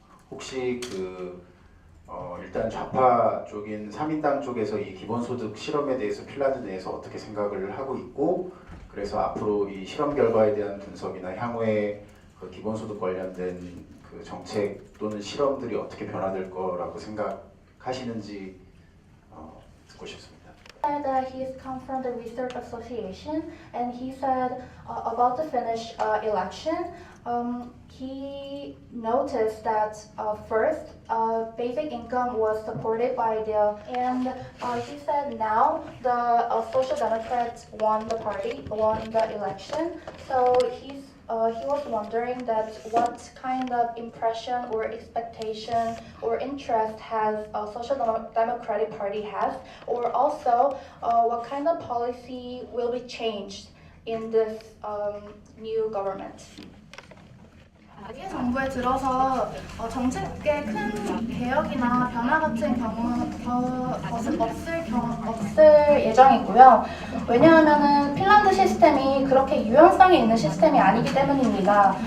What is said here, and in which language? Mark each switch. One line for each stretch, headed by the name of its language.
Korean: 혹시 일단 좌파 쪽인 3인당 쪽에서 이 기본소득 실험에 대해서 핀란드 내에서 어떻게 생각을 하고 있고 그래서 앞으로 이 실험 결과에 대한 분석이나 향후에 기본소득 관련된 정책 또는 실험들이 어떻게 변화될 거라고 생각하시는지 듣고 싶습니다.
English: That he's come from the Research Association, and he said about the Finnish election, he noticed that first basic income was supported by and he said now the Social Democrats won the election. So he was wondering that what kind of impression or expectation or interest has a Social Democratic Party has, or also what kind of policy will be changed in this new government.
Korean: 이 정부에 들어서 정책에 큰 개혁이나 변화 같은 것은 없을 예정이고요. 왜냐하면은 핀란드 시스템이 그렇게 유연성이 있는 시스템이 아니기 때문입니다.